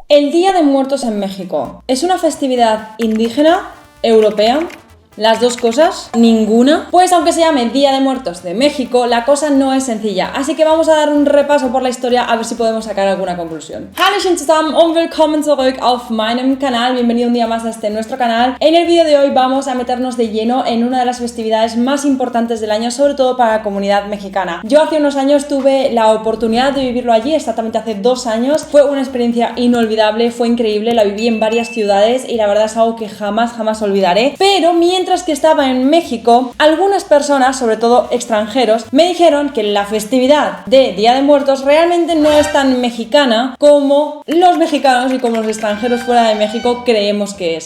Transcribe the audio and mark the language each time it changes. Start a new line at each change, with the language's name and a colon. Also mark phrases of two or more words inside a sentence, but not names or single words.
Spanish: El Día de Muertos en México ¿es una festividad indígena, europea? ¿Las dos cosas? ¿Ninguna? Pues aunque se llame Día de Muertos de México, la cosa no es sencilla, así que vamos a dar un repaso por la historia a ver si podemos sacar alguna conclusión.
German: Hallo zusammen und willkommen zurück auf meinem Kanal,
Spanish: bienvenido un día más a nuestro canal. En el vídeo de hoy vamos a meternos de lleno en una de las festividades más importantes del año, sobre todo para la comunidad mexicana. Yo hace unos años tuve la oportunidad de vivirlo allí, exactamente hace 2 años, fue una experiencia inolvidable, fue increíble, la viví en varias ciudades y la verdad es algo que jamás olvidaré, pero mientras que estaba en México, algunas personas, sobre todo extranjeros, me dijeron que la festividad de Día de Muertos realmente no es tan mexicana como los mexicanos y como los extranjeros fuera de México creemos que es.